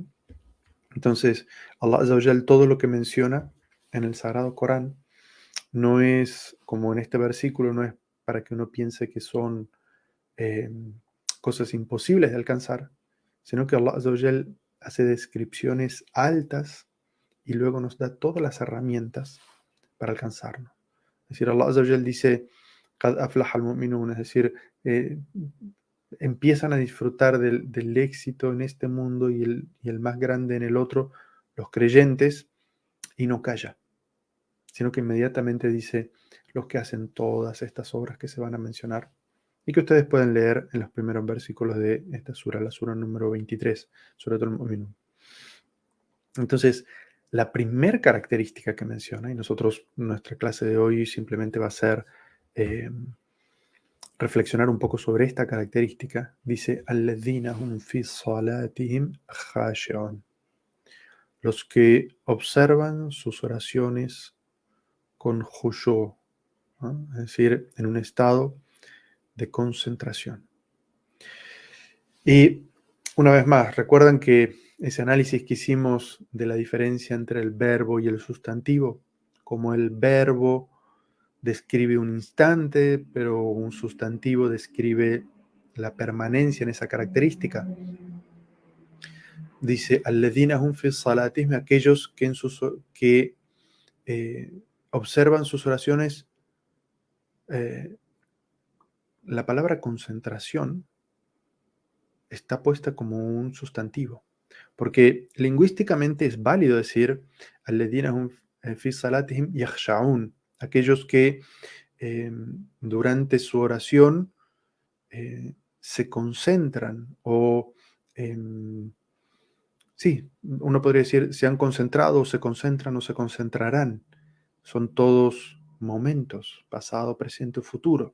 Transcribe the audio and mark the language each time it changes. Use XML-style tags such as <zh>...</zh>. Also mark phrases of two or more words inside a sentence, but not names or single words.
<es>Entonces,</es> <ar>الله عز وجل,</ar> <es>todo lo que menciona en el Sagrado Corán no es, como en este versículo, no es para que uno piense que son eh, cosas imposibles de alcanzar, sino que Allah</es> <ar>عز وجل</ar> <es>hace descripciones altas y luego nos da todas las herramientas para alcanzarlo. Es decir, Allah</es> <ar>عز وجل</ar> <es>dice,</es> <ar>"قد أفلح المؤمنون",</ar> <es>es decir, eh, empiezan a disfrutar del éxito en este mundo y el más grande en el otro, los creyentes, y no calla, sino que inmediatamente dice los que hacen todas estas obras que se van a mencionar y que ustedes pueden leer en los primeros versículos de esta sura, la sura número 23, Suratul Mu'minun. Entonces, la primer característica que menciona, y nosotros, nuestra clase de hoy simplemente va a ser eh, reflexionar un poco sobre esta característica, dice,</es> <ar>"الذين هم في صلاتهم خاشعون",</ar> <es>los que observan sus oraciones con khushu', ¿no? Es decir, en un estado de concentración. Y una vez más, recuerdan que ese análisis que hicimos de la diferencia entre el verbo y el sustantivo, como el verbo describe un instante, pero un sustantivo describe la permanencia en esa característica. Dice,</es> <ar>الذين هم في صلاتهم,</ar> <es>aquellos que eh, observan sus oraciones. eh, la palabra concentración está puesta como un sustantivo, porque lingüísticamente es válido decir</es> <ar>الذين هم في صلاتهم يخشعون,</ar> <es>aquellos que durante su oración se concentran o sí, uno podría decir se han concentrado o se concentran o se concentrarán. Son todos momentos, pasado, presente o futuro.</es>